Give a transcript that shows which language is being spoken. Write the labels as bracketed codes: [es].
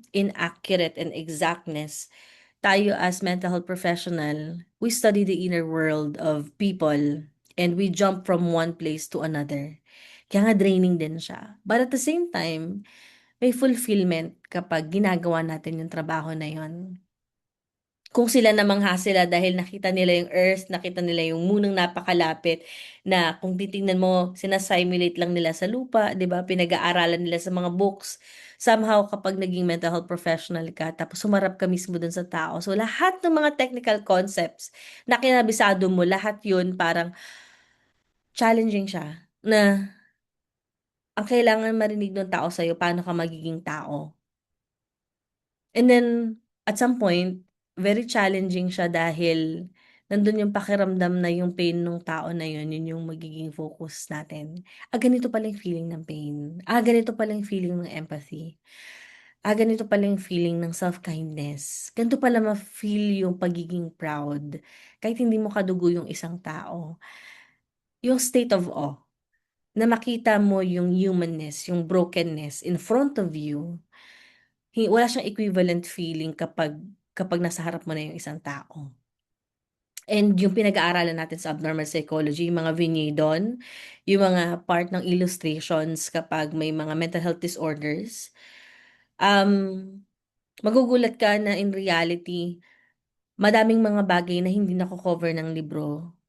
[en] In accurate and exactness. [tl] Tayo [en] as mental health professional, we study the inner world of people and we jump from one place to another. [tl] Kaya nga draining din siya. [en] But at the same time, [tl] may fulfillment kapag ginagawa natin yung trabaho na yun. Kung sila namangha sila dahil nakita nila yung Earth, nakita nila yung munang napakalapit na kung titingnan mo, sinasimulate lang nila sa lupa, 'di ba? Pinag-aaralan nila sa mga books. Somehow kapag naging mental health professional ka, tapos sumarap ka mismo dun sa tao. So lahat ng mga [en] technical concepts [tl] na kinabisado mo, lahat yun parang challenging siya na ang kailangan marinig ng tao sa'yo, paano ka magiging tao. [en] And then, at some point, very challenging [tl] siya dahil nandun yung pakiramdam na yung pain nung tao na yun, yun yung magiging focus natin. Ganito pala yung feeling ng pain. Ganito pala yung feeling ng empathy. Ganito pala yung feeling ng self-kindness. Ganito pala ma-feel yung pagiging proud. Kahit hindi mo kadugo yung isang tao. Yung [en] state of awe, [tl] na makita mo yung humanness, yung brokenness [en] in front of you. [tl] Wala siyang equivalent feeling kapag nasa harap mo na yung isang tao. And yung pinag-aaralan natin sa abnormal psychology, yung mga vignidon, yung mga part ng illustrations kapag may mga [en] mental health disorders, [tl] um, magugulat ka na [en] in reality, [tl] madaming mga bagay na hindi nako-cover ng libro.